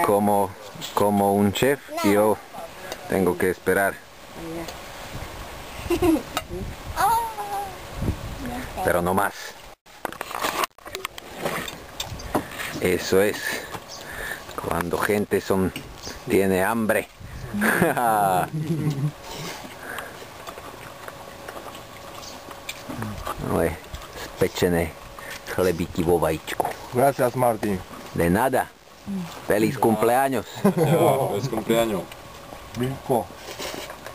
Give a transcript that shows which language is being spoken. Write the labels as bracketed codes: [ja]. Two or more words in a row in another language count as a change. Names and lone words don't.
[es] como un chef, yo tengo que esperar. Pero no más. Eso es cuando gente tiene hambre. [sk] Ale spečené chlebíky vo vajíčku. [es] Gracias, Martín. De nada. Feliz cumpleaños. Feliz cumpleaños. Rico.